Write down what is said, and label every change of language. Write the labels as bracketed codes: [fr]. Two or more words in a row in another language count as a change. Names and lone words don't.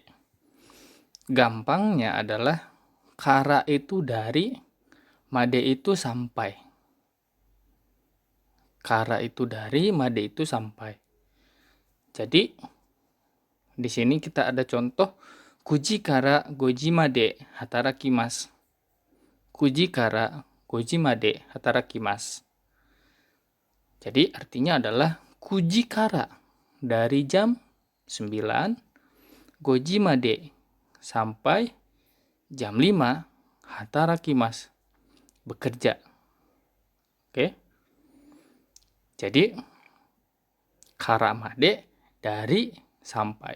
[id] Gampangnya adalah kara itu dari, made itu sampai. Kara itu dari, made itu sampai. Jadi di sini kita ada contoh [ja] 九時から五時まで働きます. 九時から五時まで働きます. [id] Jadi artinya adalah [ja] 九時から [id] dari jam 9 [ja] 五時まで [id] sampai jam 5 hatarakimasu, bekerja. Oke. Jadi [ja] から まで [id] dari sampai.